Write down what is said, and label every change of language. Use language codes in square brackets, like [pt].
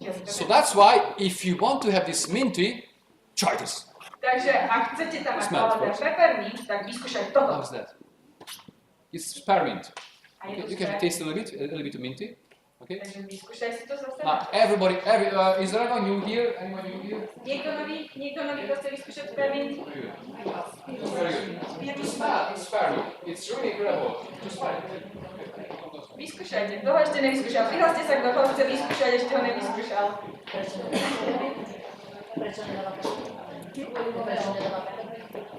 [en] So that's why, if you want to have this minty, try this. [sk] Takže ak chcete tam mať peppermint, tak vyskúšaj toto. [en] How's that? It's peppermint. You can taste a little bit of minty. Okay. [sk] Takže vyskúšaj si to zase. [en] Now, is there anyone new here? [sk] Niekto nový, kto chce vyskúšať peppermint? [en] Very good. Just smell peppermint. It's really incredible. Just smell it. [sk] Vyskúšajte, kto ho ešte nevyskúšal. Prihláste sa, kto ho chce vyskúšať, ešte ho nevyskúšal. Prečo nedáva peppermint?